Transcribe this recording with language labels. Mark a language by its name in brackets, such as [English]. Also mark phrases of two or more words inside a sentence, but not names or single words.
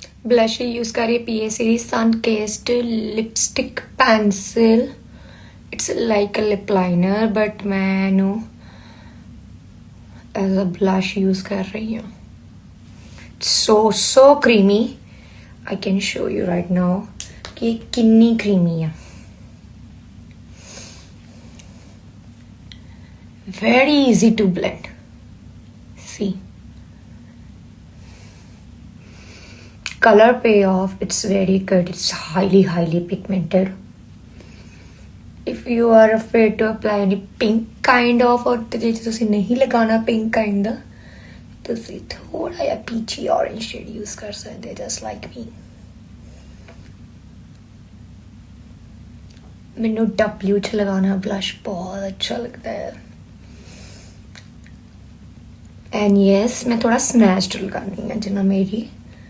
[English] blush use [Punjabi] ਕਰ ਰਹੀ [English] PA series sun kissed lipstick pencil. It's like a lip liner but [Punjabi] मैं ਇਹਨੂੰ [English] as a blush use [Punjabi] ਕਰ ਰਹੀ ਹਾਂ. [English] So creamy. I can show you right now [Hindi] कि कितनी creamy है. [English] Very easy to blend. See, color payoff, it's very good. It's highly pigmented. If you are afraid to apply any pink kind of or [Punjabi] ਜੇ ਤੁਸੀਂ ਨਹੀਂ ਲਗਾਉਣਾ [English] pink kind [Punjabi] ਦਾ ਤੁਸੀਂ ਥੋੜਾ ਜਿਹਾ [English] peachy orange shade use [Punjabi] ਕਰ ਸਕਦੇ [English] just like me. [Punjabi] ਮੈਨੂੰ W ਚ ਲਗਾਉਣਾ blush ਬਹੁਤ ਅੱਛਾ ਲੱਗਦਾ ਹੈ. [English] and yes [Hindi] मैं थोड़ा स्नैच्ड लगानी है जिन्ना मेरी